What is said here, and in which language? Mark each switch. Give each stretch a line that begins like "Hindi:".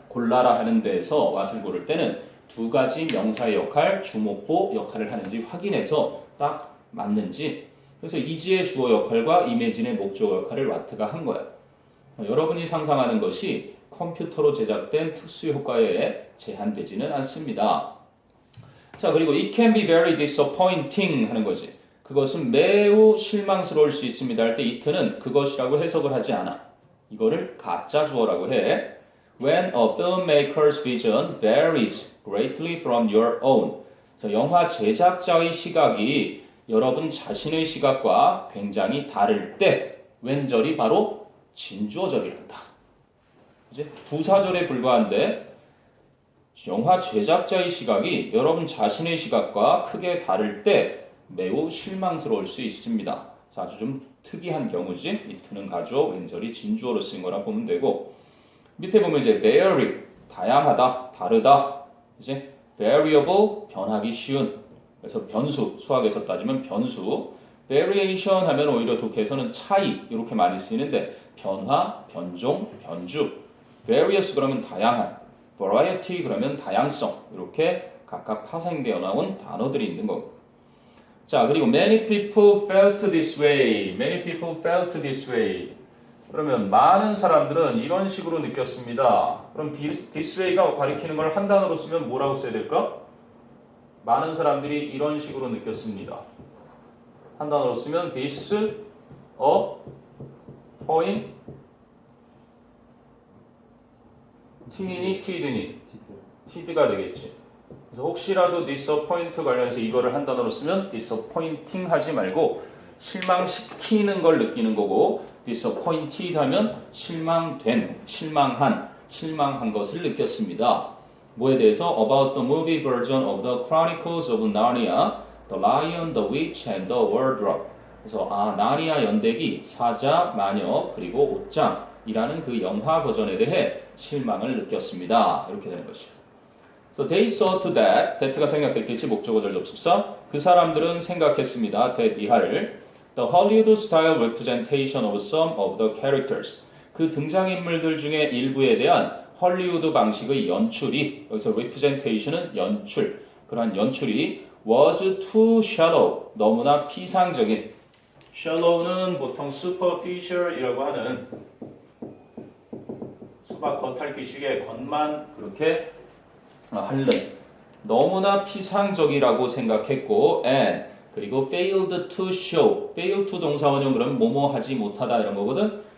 Korean: 골라라 하는 데에서 what을 고를 때는 두 가지 명사의 역할, 주목보 역할을 하는지 확인해서 딱 맞는지. 그래서 is의 주어 역할과 imagine의 목적어 역할을 what가 한 거야. 여러분이 상상하는 것이 컴퓨터로 제작된 특수 효과에 제한되지는 않습니다. 자, 그리고
English: it can be very disappointing
Korean: 하는 거지. 그것은 매우 실망스러울 수 있습니다 할 때 it는 그것이라고 해석을 하지 않아. 이거를 가짜 주어라고 해.
English: When a filmmaker's vision varies greatly from your own.
Korean: 그래서 영화 제작자의 시각이 여러분 자신의 시각과 굉장히 다를 때 웬절이 바로 진주어절이란다. 이제 부사절에 불과한데 영화 제작자의 시각이 여러분 자신의 시각과 크게 다를 때 매우 실망스러울 수 있습니다. 아주 좀 특이한 경우지. it는 가주어, 웬절이 진주어로 쓰인 거라 보면 되고 밑에 보면 이제 vary, 다양하다, 다르다. 이제 variable, 변하기 쉬운. 그래서 변수, 수학에서 따지면 변수. variation 하면 오히려 독해에서는 차이 이렇게 많이 쓰이는데 변화, 변종, 변주. various 그러면 다양한. variety 그러면 다양성. 이렇게 각각 파생되어 나온 단어들이 있는 거고.
English: 자, 그리고 many people felt this way. Many people felt this way.
Korean: 그러면 많은 사람들은 이런 식으로 느꼈습니다. 그럼 this way가 가리키는 걸 한 단어로 쓰면 뭐라고 써야 될까? 많은 사람들이 이런 식으로 느꼈습니다. 한 단어로 쓰면 this point t니 tid니? tid가 되겠지. 그래서 혹시라도 disappoint 관련해서 이거를 한 단어로 쓰면 disappointing 하지 말고 실망시키는 걸 느끼는 거고 disappointed 하면 실망된, 실망한 것을 느꼈습니다. 뭐에 대해서?
English: About the movie version of the Chronicles of Narnia, The Lion, the Witch, and the Wardrobe.
Korean: 그래서 나니아 연대기, 사자, 마녀, 그리고 옷장이라는 그 영화 버전에 대해 실망을 느꼈습니다. 이렇게 되는 것이죠.
English: So they saw to that,
Korean: that가 생각됐겠지, 목적어절 접속사. 그 사람들은 생각했습니다.
English: that
Korean: 이하를
English: the Hollywood style representation of some of the characters.
Korean: 그 등장인물들 중에 일부에 대한 헐리우드 방식의 연출이, 여기서 representation은 연출, 그러한 연출이
English: was too shallow,
Korean: 너무나 피상적인. shallow는 보통 superficial이라고 하는 수박 겉핥기식의 겉만 그렇게 핥는 너무나 피상적이라고 생각했고 and 그리고
English: failed to show, fail to
Korean: 동사 원형 그러면 뭐뭐 하지 못하다 이런 거거든.